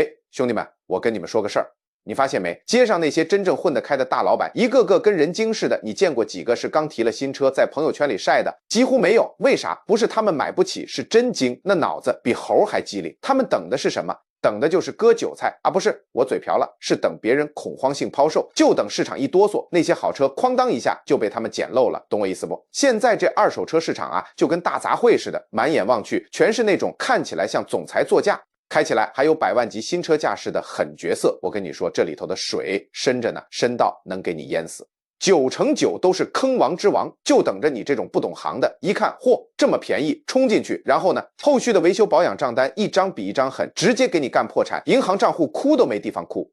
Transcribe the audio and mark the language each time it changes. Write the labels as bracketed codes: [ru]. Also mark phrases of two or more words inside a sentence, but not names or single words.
[zh] 兄弟們，我跟你們說個事兒，你发现没？街上那些真正混得开的大老板，一个个跟人精似的，你见过几个是刚提了新车在朋友圈里晒的？几乎没有。为啥？不是他们买不起，是真精，那脑子比猴还机灵。他们等的是什么？等的就是割韭菜啊！不是，我嘴瓢了，是等别人恐慌性抛售，就等市场一哆嗦，那些好车哐当一下就被他們撿漏了，懂我意思不？現在這二手車市場啊，就跟大雜燴似的，滿眼望去全是那種看起來像總裁座駕，開起來還有百萬級新車架勢的狠角色。我跟你說，這裡頭的水深着呢，深到能給你淹死。9成9都是坑王之王，就等着你這種不懂行的，一看，嚯，這麼便宜，衝進去，然後呢，後續的維修保養賬單一張比一張狠，直接給你幹破產，銀行賬戶哭都沒地方哭。